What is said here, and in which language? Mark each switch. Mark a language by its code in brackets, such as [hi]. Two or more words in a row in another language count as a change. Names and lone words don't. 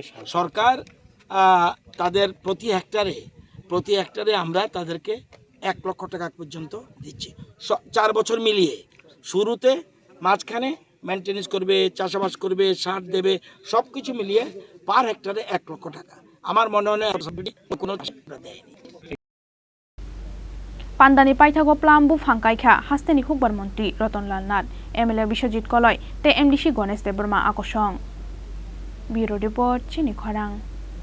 [bn] সরকার তাদের প্রতি হেক্টরে আমরা তাদেরকে 1 লক্ষ টাকা পর্যন্ত দিচ্ছি 4 বছর মিলিয়ে শুরুতে মাঝখানে মেনটেনেন্স করবে চাষাবাস করবে সার দেবে সব কিছু মিলিয়ে [en] per hectare [bn] 1 লক্ষ টাকা আমার মনে হয় কোনো দেয়নি [trp] Pandani Paithago Plambu Fangkaikha Hasteni Hukbar Montri Rwjakha Nath MLA Bishojit Koloi te MDC Gones Deborma Akoshong [en] Bureau Report [trp] Chini Khorang